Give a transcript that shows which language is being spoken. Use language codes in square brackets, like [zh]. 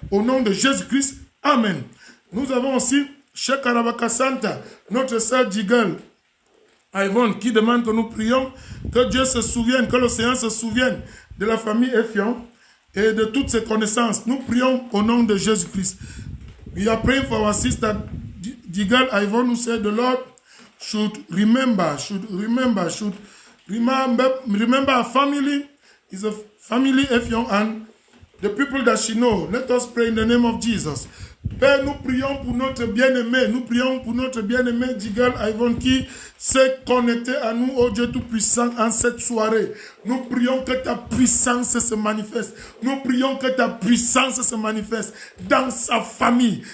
[fr] Au nom de Jésus-Christ. Amen. Nous avons aussi Cheikh Arabaka Santa, notre sœur Digal Yvonne, qui demande que nous prions, que Dieu se souvienne, que l'océan se souvienne de la famille Effion et de toutes ses connaissances. Nous prions au nom de Jésus-Christ. [en] We are praying for our sister Digal Yvonne, who said the Lord should remember our family. Is a family Effion and the people that she knows. Let us pray in the name of Jesus. [fr] Père, nous prions pour notre bien-aimé. Nous prions pour notre bien-aimé Digal Yvonne qui s'est connecté à nous, ô Dieu Tout-Puissant, en cette soirée. Nous prions que ta puissance se manifeste. Nous prions que ta puissance se manifeste dans sa famille.